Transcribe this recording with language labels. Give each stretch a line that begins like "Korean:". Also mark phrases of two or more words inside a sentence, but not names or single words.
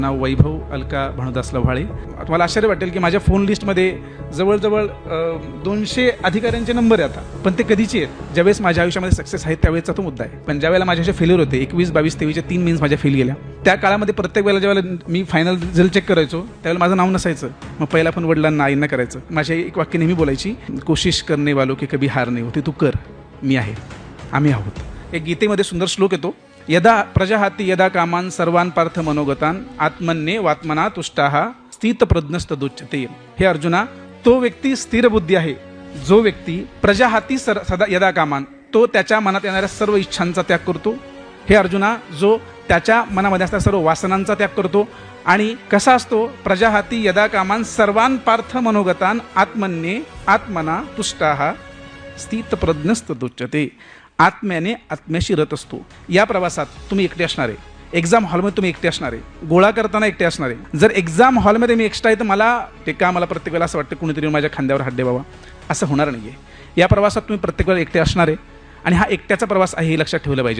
Marathi: नाव वैभव अलका भानुदास लव्हाळे। तुम्हाला आश्चर्य वाटेल की माझ्या फोन लिस्टमध्ये जवळजवळ 200 अधिकाऱ्यांचे नंबर आहे आता, पण ते कधीचे आहेत? ज्यावेळेस माझ्या आयुष्यामध्ये सक्सेस आहे त्यावेळेसचा तो मुद्दा आहे। पण ज्यावेळेला माझ्याशी फेल्युअर होते 21, 22, 23चे 3 मेन्स माझ्या फेल गेल्या, त्या काळामध्ये प्रत्येक वेळेला ज्यावेळेला मी फायनल रिझल्ट चेक करायचो त्यावेळेला माझं नाव नसायचं। मग पहिला पण वडिलांना आईंना करायचं। माझी एक वाक्य नेहमी बोलायची,
Hindi: कोशिश करने वालों की कभी हार नहीं होती, तू कर,
Marathi: मी आहे, आम्ही आहोत। एक गीतेमध्ये सुंदर श्लोक येतो,
Sanskrit: यदा प्रजाहाती यदा कामान सर्वान पार्थ मनोगतान आत्मन्ये वात्मना तुष्टाः स्थित प्रज्ञस्तदुच्यते।
Marathi: हे अर्जुना, तो व्यक्ती स्थिर बुद्धी आहे जो व्यक्ती
Sanskrit: प्रजाहाती सदा यदा कामान,
Marathi: तो त्याच्या मनात येणाऱ्या सर्व इच्छांचा त्याग करतो। हे अर्जुना, जो त्याच्या मनामध्ये असणाऱ्या सर्व वासनांचा त्याग करतो। आणि कसा असतो?
Sanskrit: प्रजाहाती यदा कामान सर्वान पार्थ मनोगतान आत्मन्ये आत्मना तुष्टाः स्थित प्रज्ञस्तदुच्यते।
Marathi: आत्म्याने आत्म्याशी रत असतो। या प्रवासात तुम्ही एकटे असणार आहे, एक्झाम हॉलमध्ये तुम्ही एकटे असणार आहे, गोळा करताना एकटे असणार आहे। जर एक्झाम हॉलमध्ये मी एक्स्ट्रा आहे तर मला प्रत्येक वेळेला असं वाटतं कुणीतरी माझ्या खांद्यावर हात द्यावा, असं होणार नाही आहे। या प्रवासात तुम्ही प्रत्येक वेळेला एकटे असणार आहे आणि हा एकट्याचा प्रवास आहे हे लक्षात ठेवलं पाहिजेत।